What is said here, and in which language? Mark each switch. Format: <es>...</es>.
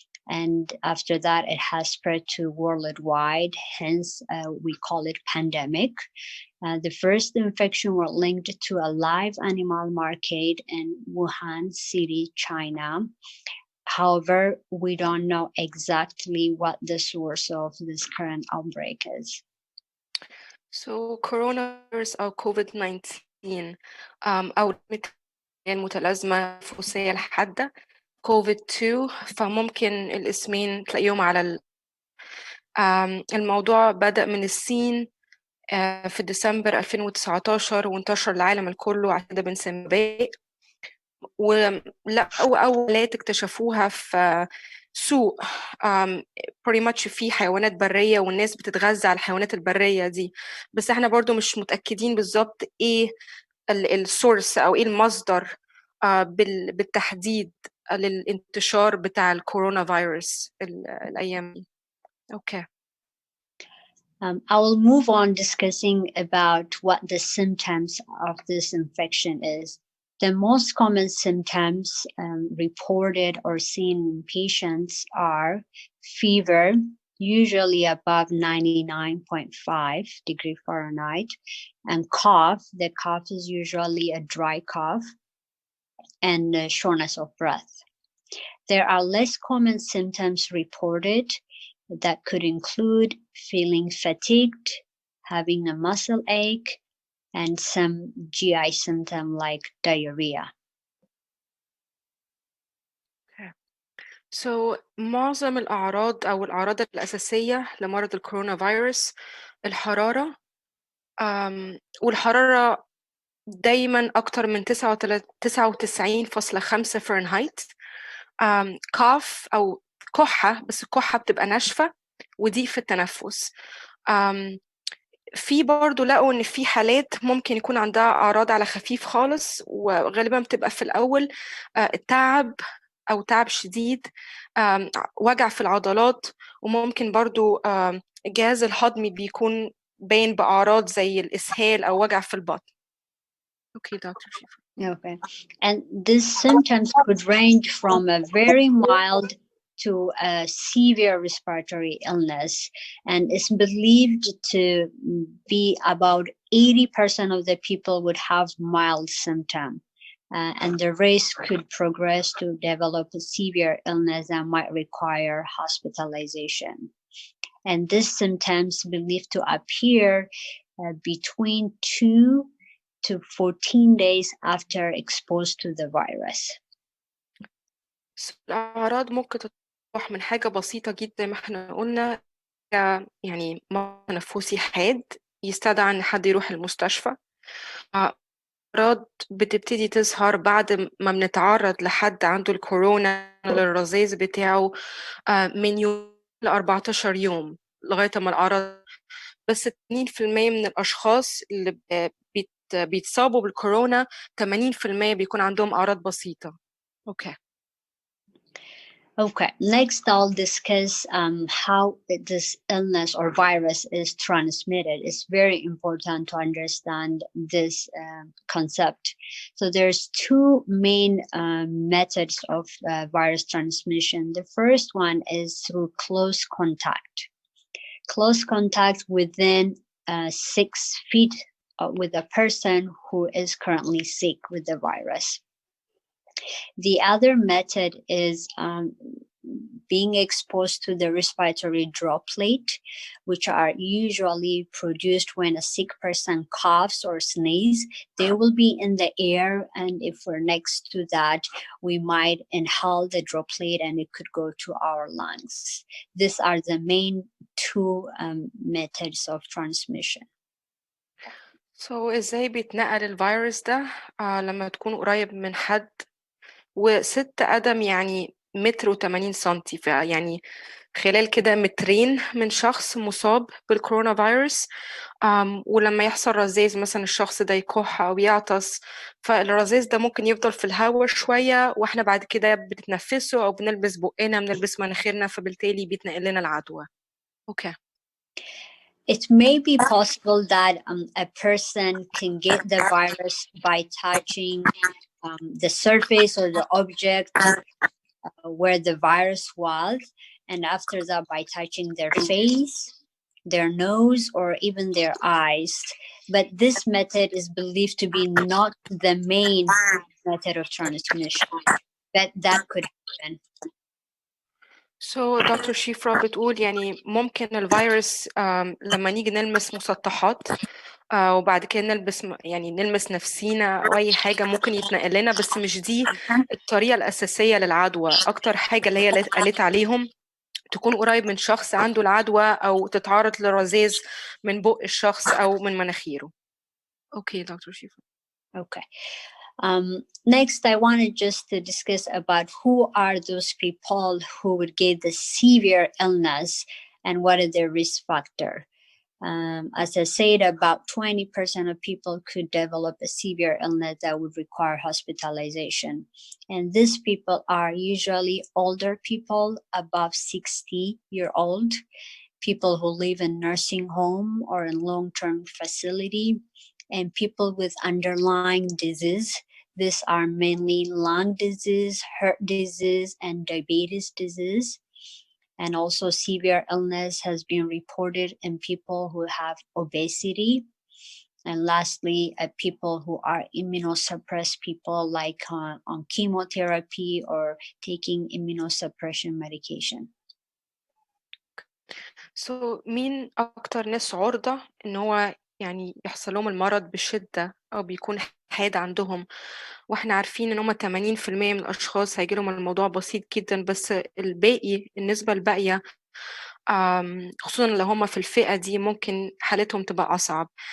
<en>And after that, it has spread to worldwide, hence we call it pandemic. The first infection were linked to a live animal market in Wuhan City, China. However, we don't know exactly what the source of this current outbreak is.</en> <ar>So coronavirus أو COVID-19 أو المتلازمة التنفسية الحادة COVID-2 فممكن الاسمين تلاقيهم على الموضوع بدأ من الصين في ديسمبر 2019 وانتشر العالم الكله عشان كده بنسميه وباء ولقوا أول حالات اكتشفوها في سوق</ar> <en>pretty much</en> <ar>في حيوانات برية والناس بتتغذى على الحيوانات البرية دي بس احنا برضو مش متأكدين بالظبط ايه السورس أو ايه المصدر بالتحديد للانتشار بتاع الكورونا فيروس الأيام دي.</ar> <en>Okay. I will move on discussing about what the symptoms of this infection is. The most common symptoms reported or seen in patients are fever, usually above 99.5 degree Fahrenheit, and cough. The cough is usually a dry cough, and shortness of breath. There are less common symptoms reported that could include feeling fatigued, having a muscle ache, and some GI symptom like diarrhea. Okay.</en> <ar>So معظم الأعراض أو الأعراض الأساسية لمرض الكورونا فيروس الحرارة والحرارة دايما أكتر من 99.5 فahrenheit كاف أو كحة بس الكحة بتبقى ناشفة وضيق في التنفس في برضو لقوا إن في حالات ممكن يكون عندها أعراض على خفيف خالص وغالبا بتبقى في الأول تعب أو تعب شديد وجع في العضلات وممكن برضو الجهاز الهضمي بيكون باين بأعراض زي الإسهال أو وجع في البطن.</ar> <en>Okay, Dr. Shifa. Okay. And these symptoms could range from a very mild to a severe respiratory illness, and it's believed to be about 80% of the people would have mild symptom, and the risk could progress to develop a severe illness that might require hospitalization. And these symptoms believed to appear between 2 to 14 days after exposed to the virus.</en> <ar>الأعراض ممكن تتراوح من حاجة بسيطة جدا زي ما احنا قلنا يعني مرض تنفسي حاد يستدعي إن حد يروح المستشفى. أعراض بتبتدي تظهر بعد ما بنتعرض لحد عنده الكورونا للرذاذ بتاعه من يوم ل 14 يوم لغاية ما الأعراض بس 80% من الأشخاص اللي بيتصابوا بالكورونا 80% بيكون عندهم أعراض بسيطة.</ar> <en>Okay. Okay, next I'll discuss how this illness or virus is transmitted. It's very important to understand this concept. So there's two main methods of virus transmission. The first one is through close contact. Close contact within 6 feet with a person who is currently sick with the virus. The other method is being exposed to the respiratory droplet, which are usually produced when a sick person coughs or sneezes. They will be in the air, and if we're next to that, we might inhale the droplet and it could go to our lungs. These are the main two methods of transmission.</en> <ar>So إزاي بيتنقل الفيروس ده لما تكون قريب من حد و6 قدم يعني 1.80 سنتي يعني خلال كده 2 متر من شخص مصاب بالكورونا فيروس ولما يحصل رذاذ مثلا الشخص ده يكح أو يعطس، فالرذاذ ده ممكن يفضل في الهواء شوية، واحنا بعد كده بنتنفسه أو بنلبس بقنا بنلبس مناخيرنا، فبالتالي بيتنقل لنا العدوى.</ar> <en>Okay. It may be possible that a person can get the virus by touching the surface or the object where the virus was, and after that by touching their face, their nose, or even their eyes. But this method is believed to be not the main method of transmission, but that could happen.</en> <ar>So دكتور شيفرا بتقول يعني ممكن الفيروس لما نيجي نلمس مسطحات وبعد كده نلمس نفسينا أو أي حاجة ممكن يتنقل لنا، بس مش دي الطريقة الأساسية للعدوى. أكتر حاجة اللي هي قالت عليهم تكون قريب من شخص عنده العدوى أو تتعرض لرذاذ من بق الشخص أو من مناخيره. أوكي دكتور شيفرا.</ar> <en>Okay. Next, I wanted just to discuss about who are those people who would get the severe illness and what is their risk factor. As I said, about 20% of people could develop a severe illness that would require hospitalization. And these people are usually older people above 60-year-old, people who live in nursing home or in long-term facility, and people with underlying disease. These are mainly lung disease, heart disease, and diabetes disease. And also severe illness has been reported in people who have obesity. And lastly, people who are immunosuppressed people, like on chemotherapy or taking immunosuppression medication.</en> <ar>So مين أكتر ناس عرضة إن هو يعني يحصل لهم المرض بشدة أو بيكون حاد عندهم، واحنا عارفين ان هم 80% من الاشخاص هيجي لهم الموضوع بسيط جدا، بس النسبة الباقية خصوصا لو هم في الفئة دي ممكن حالتهم تبقى أصعب.</ar>